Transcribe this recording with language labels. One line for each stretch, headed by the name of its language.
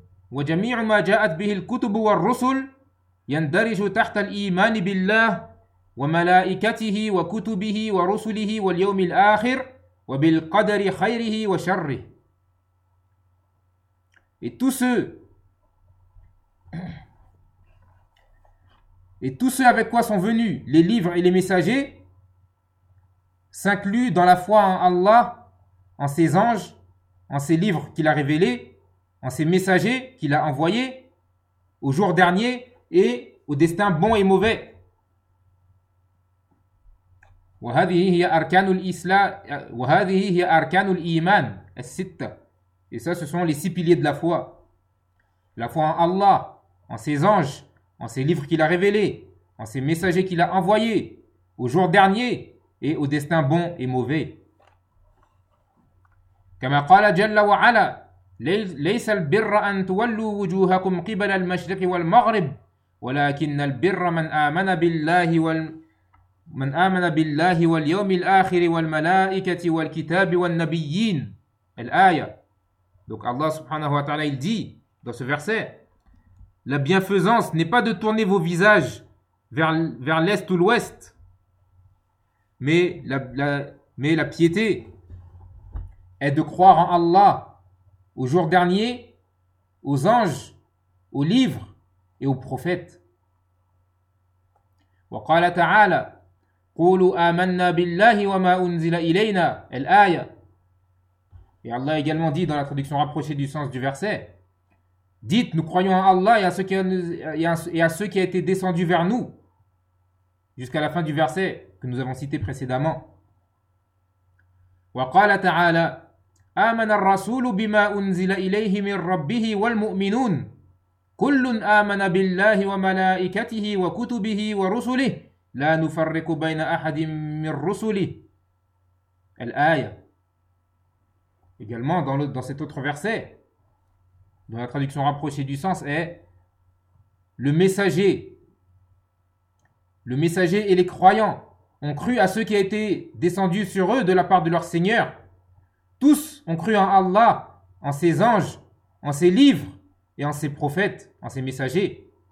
Arabic: وجميع ما جاءت به الكتب والرسل يندرج تحت الإيمان بالله وملائكته وكتبه ورسله واليوم الآخر وبالقدر خيره وشره.
French: Et tous ceux avec quoi sont venus les livres et les messagers s'incluent dans la foi en Allah, en ses anges, en ses livres qu'il a révélés, en ses messagers qu'il a envoyés, au jour dernier et au destin bon et mauvais.
Arabic: وهذه هي أركان الإيمان الستة.
French: Et ça, ce sont les six piliers de la foi. La foi en Allah, en ses anges, en ses livres qu'il a révélés, en ses messagers qu'il a envoyés, au jour dernier et au destin bon et mauvais.
Arabic: كما قال جل وعلا ليس البر أن تولوا وجوهكم قبل المشرق والمغرب ولكن البر من آمن بالله واليوم الآخر والملائكة والكتاب والنبيين الآية.
French: Donc Allah subhanahu wa ta'ala, il dit dans ce verset, la bienfaisance n'est pas de tourner vos visages vers l'est ou l'ouest, mais la piété est de croire en Allah au jour dernier, aux anges, aux livres et aux prophètes.
Arabic: Wa qala ta'ala, قولوا آمنا بالله وما أنزل إلينا الآية.
French: Et Allah a également dit dans la traduction rapprochée du sens du verset, dites, nous croyons en Allah et à ce qui a été descendu vers nous, jusqu'à la fin du verset que nous avons cité précédemment.
Arabic: وقال تعالى آمن الرسول بما أنزل إليه من ربه والمؤمنون كل آمن بالله وملائكته وكتبه ورسله لا نفرق بين أحد من رسله الآية.
French: Également dans cet autre verset, dont la traduction rapprochée du sens est le messager et les croyants ont cru à ce qui a été descendu sur eux de la part de leur Seigneur. Tous ont cru en Allah, en ses anges, en ses livres et en ses prophètes, en ses messagers.